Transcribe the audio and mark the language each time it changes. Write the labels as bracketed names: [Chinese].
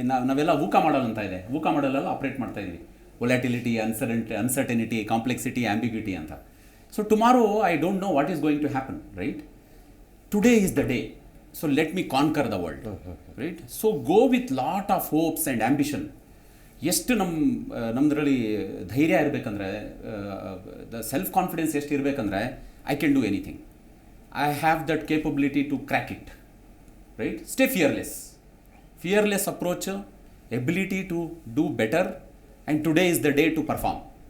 [Kannada] ನಾವೆಲ್ಲ ಊಕ ಮಾಡಲ್ ಅಂತ ಇದೆ, ಊಕ ಮಾಡಲೆಲ್ಲ ಆಪ್ರೇಟ್ ಮಾಡ್ತಾ ಇದ್ವಿ. ವೊಲ್ಯಾಟಿಲಿಟಿ, ಅನ್ಸರ್ಟನಿಟಿ, ಕಾಂಪ್ಲೆಕ್ಸಿಟಿ, ಆಂಬಿಗ್ಯೂಟಿ ಅಂತ. [English] So tomorrow I don't know what is going to happen, right? Today is the day. So let me conquer the world, right? So go with lot of hopes and ambition. [Kannada] ಎಷ್ಟು ನಮ್ಮದ್ರಲ್ಲಿ ಧೈರ್ಯ ಇರಬೇಕಂದ್ರೆ, the self confidence ಎಷ್ಟು ಇರಬೇಕಂದ್ರೆ, [English] I can do anything. I have that capability to crack it, right? Stay fearless approach, ability to do better, and today is the day to perform.